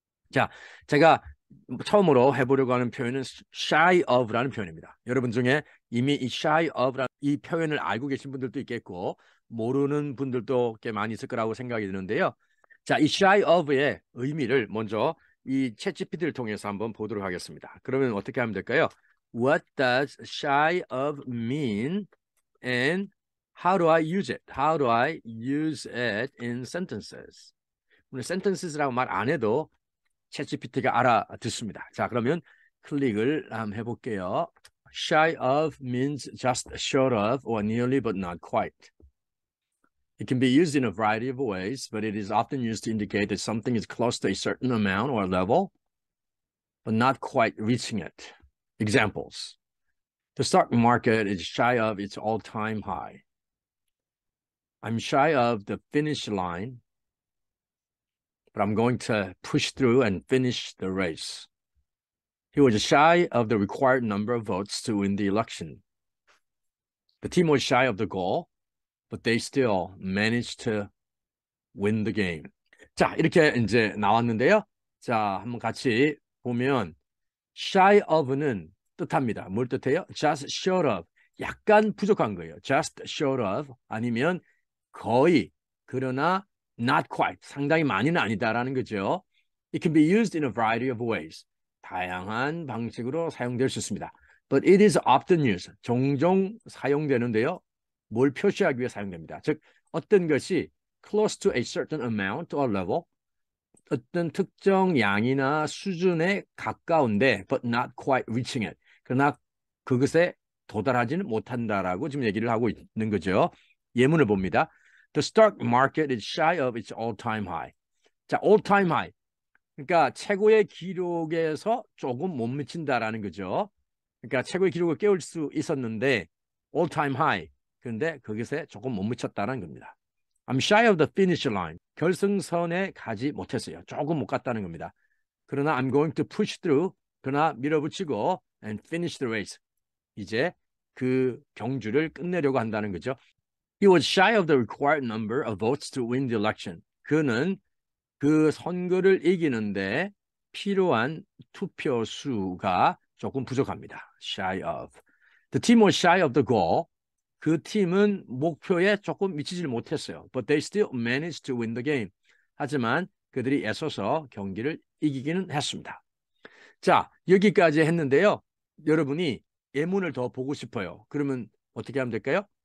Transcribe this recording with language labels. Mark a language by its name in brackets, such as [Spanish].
[Korean] 자, 제가 처음으로 해보려고 하는 표현은 shy of라는 표현입니다. 여러분 중에 이미 이 shy of라는 이 표현을 알고 계신 분들도 있겠고 모르는 분들도 꽤 많이 있을 거라고 생각이 드는데요. 자, 이 shy of의 의미를 먼저 이 챗GPT를 통해서 한번 보도록 하겠습니다. 그러면 어떻게 하면 될까요? [English] What does shy of mean and how do I use it? How do I use it in sentences? [Korean] 오늘 sentences라고 말 안 해도 챗GPT가 알아듣습니다. 자, 그러면 클릭을 한번 해볼게요. [English] Shy of means just short of or nearly but not quite. It can be used in a variety of ways, but it is often used to indicate that something is close to a certain amount or level, but not quite reaching it. Examples. The stock market is shy of its all-time high. I'm shy of the finish line, but I'm going to push through and finish the race. He was shy of the required number of votes to win the election. The team was shy of the goal, but they still managed to win the game. [Korean] 자, 이렇게 이제 나왔는데요. 자, 한번 같이 보면 shy of는 뜻합니다. 뭘 뜻해요? [English] Just short of. [Korean] 약간 부족한 거예요. [English] Just short of [Korean] 아니면 거의, 그러나 [English] not quite. [Korean] 상당히 많이는 아니다라는 거죠. [English] It can be used in a variety of ways. [Korean] 다양한 방식으로 사용될 수 있습니다. [English] But it is often used. [Korean] 종종 사용되는데요. 뭘 표시하기 위해 사용됩니다. 즉, 어떤 것이 [English] close to a certain amount or level, [Korean] 어떤 특정 양이나 수준에 가까운데 [English] but not quite reaching it. [Korean] 그러나 그것에 도달하지는 못한다라고 지금 얘기를 하고 있는 거죠. 예문을 봅니다. [English] The stock market is shy of its all-time high. 자, all-time high. [Korean] 그러니까 최고의 기록에서 조금 못 미친다라는 거죠. 그러니까 최고의 기록을 깨울 수 있었는데 [English] all-time high. [Korean] 그런데 거기서 조금 못 미쳤다는 겁니다. [English] I'm shy of the finish line. [Korean] 결승선에 가지 못했어요. 조금 못 갔다는 겁니다. [English] 그러나 I'm going to push through. [Korean] 그러나 밀어붙이고 [English] and finish the race. [Korean] 이제 그 경주를 끝내려고 한다는 거죠. [English] He was shy of the required number of votes to win the election. [Korean] 그는 그 선거를 이기는데 필요한 투표 수가 조금 부족합니다. [English] Shy of. The team was shy of the goal. [Korean] 그 팀은 목표에 조금 미치지 못했어요. [English] But they still managed to win the game. [Korean] 하지만 그들이 애써서 경기를 이기기는 했습니다. 자, 여기까지 했는데요. 여러분이 예문을 더 보고 싶어요. 그러면 어떻게 하면 될까요?